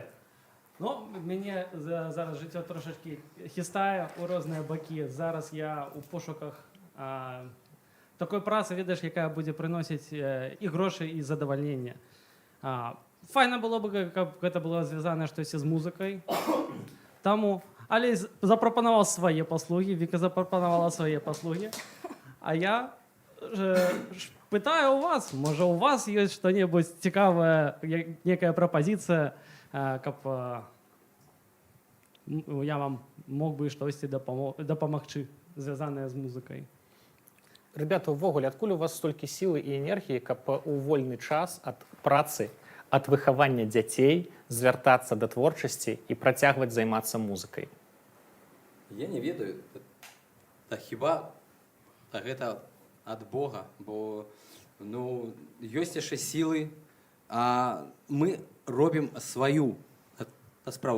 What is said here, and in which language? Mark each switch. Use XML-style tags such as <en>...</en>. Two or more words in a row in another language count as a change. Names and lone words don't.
<be>Ну, мяне зараз жыццё трошачкі хістае ў розныя бакі. Зараз я ў пошуках такой працы, ведаеш, якая будзе прыносіць і грошы, і задавальненне. Файна было бы, каб гэта было звязана штосьці з музыкай.</be> <uk>Таму Але запропонував свої послуги, Віка запропонувала свої послуги. А я питаю у вас, може у вас є щось цікаве, яка пропозиція, щоб я вам мог би щось допомогти, зв'язане з музикою.</uk> <be>Ребята, увогуле, адкуль у вас столькі сілы і энергіі, каб у вольны час ад працы, ад выхавання дзяцей звяртацца да творчасці і працягваць займацца музыкай? Я не ведаю. Хіба гэта ад Бога, бо ёсць яшчэ сілы, а мы робім сваю справу.</be>